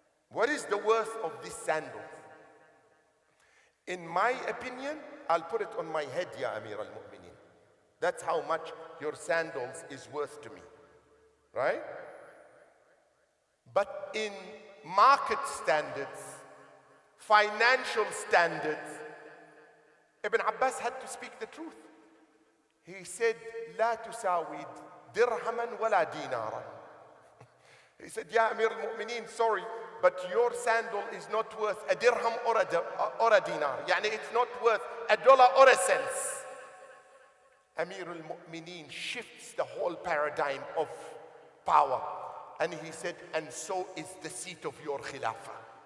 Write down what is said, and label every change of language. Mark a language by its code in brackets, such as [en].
[en] What is the worth of these sandals? In my opinion, I'll put it on my head, Ya Amir al-Mu'mineen. That's how much your sandals is worth to me. Right? But in market standards, financial standards, Ibn Abbas had to speak the truth. He said, [ar] لا تساوي درهما ولا دينارا. [en] He said, Ya Amir al-Mu'mineen, sorry, but your sandal is not worth a dirham or a dinar. Yani it's not worth $1 or a cent. Amir al-Mu'mineen shifts the whole paradigm of power. And he said, and so is the seat of your khilafah.